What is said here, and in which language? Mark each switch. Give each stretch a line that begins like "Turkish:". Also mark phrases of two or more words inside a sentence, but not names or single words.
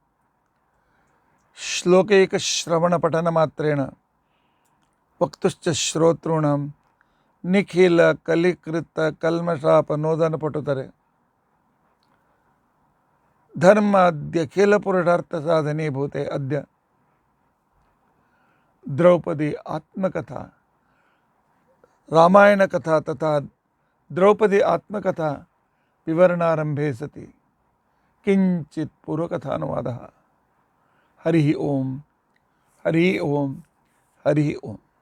Sanskrit: ಶ್ಲೋಕೈಕಶ್ರವಣಪಠನ ಮಾತ್ರೇಣ ವಕ್ತುಶ್ಚ ಶ್ರೋತॄಣಾಂ ನಿಖಿಲ ಕಲಿಕೃತ ಕಲ್ಮಷಾಪನೋದನ ಪಟುತರೆ ಧರ್ಮಾದ್ಯಖಿಲ ಪುರುಷಾರ್ಥ ಸಾಧನೀಭೂತೆ. ಅದ್ಯ ದ್ರೌಪದಿ ಆತ್ಮಕಥಾ ರಾಮಾಯಣ ಕಥಾ ತಥಾ ದ್ರೌಪದಿ ಆತ್ಮಕಥಾ ವಿವರಣಾರಂಭೆ ಸತಿ ಕಿಂಚಿತ್ ಪೂರ್ವಕಥಾನುವಾದಃ. ಹರಿ ಓಂ ಹರಿ ಓಂ ಹರಿ ಓಂ.